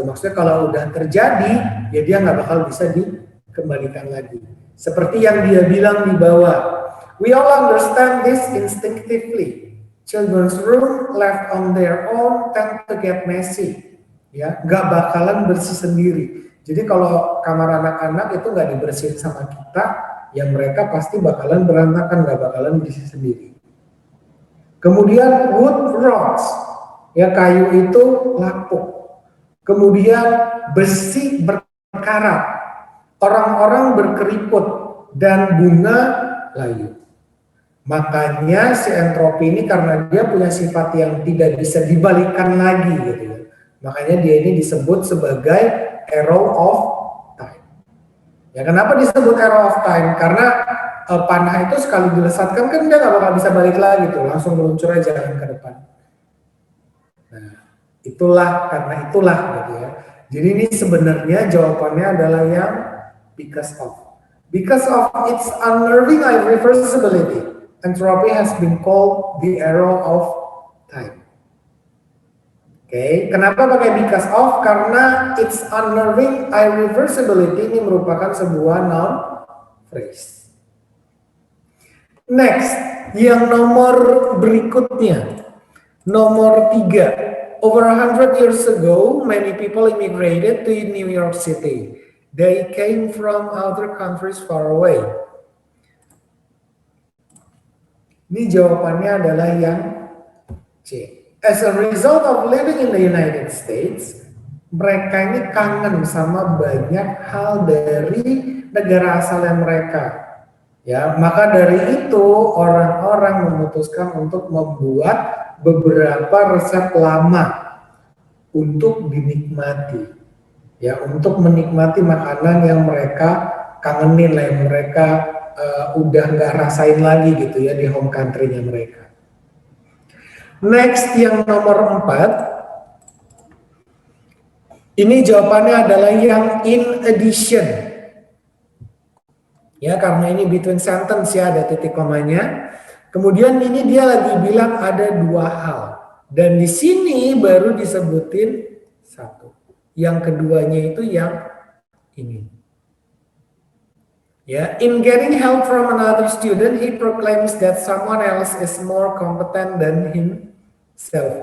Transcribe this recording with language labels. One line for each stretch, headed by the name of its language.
Indonesian: Maksudnya kalau udah terjadi, ya dia nggak bakal bisa dikembalikan lagi. Seperti yang dia bilang di bawah.
English: We all understand this instinctively. Children's room left on their own tend to get messy.
Indonesian: Ya, nggak bakalan bersih sendiri. Jadi kalau kamar anak-anak itu nggak dibersihin sama kita, ya mereka pasti bakalan berantakan, nggak bakalan bersih sendiri. Kemudian
English: wood rots,
Indonesian: ya kayu itu lapuk. Kemudian besi berkarat, orang-orang berkeriput, dan bunga layu. Makanya si entropi ini karena dia punya sifat yang tidak bisa dibalikan lagi gitu ya. Makanya dia ini disebut sebagai arrow of time. Ya, kenapa disebut arrow of time? Karena panah itu sekali dilesatkan kan dia nggak bakal bisa balik lagi tuh, langsung meluncur aja ke depan. Nah, karena itulah gitu ya. Jadi ini sebenarnya jawabannya adalah yang because of.
English: Because of its unnerving irreversibility, entropy has been called the arrow of time.
Indonesian: Oke, kenapa pakai because of? Karena
English: its unnerving irreversibility
Indonesian: ini merupakan sebuah noun phrase. Next, yang nomor berikutnya, nomor 3.
English: Over 100 years ago, many people immigrated to New York City. They came from other countries far away.
Indonesian: Ini jawabannya adalah yang C.
English: As a result of living in the United States,
Indonesian: mereka ini kangen sama banyak hal dari negara asalnya mereka. Ya, maka dari itu orang-orang memutuskan untuk membuat beberapa resep lama untuk dinikmati. Ya, untuk menikmati makanan yang mereka kangenin, yang mereka udah nggak rasain lagi gitu ya di home country-nya mereka. Next, yang nomor 4. Ini jawabannya adalah yang in addition. Ya, karena ini between sentence ya, ada titik komanya. Kemudian ini dia lagi bilang ada 2 hal. Dan di sini baru disebutin 1. Yang keduanya itu yang ini.
English: Ya, in getting help from another student, he proclaims that someone else is more competent than himself.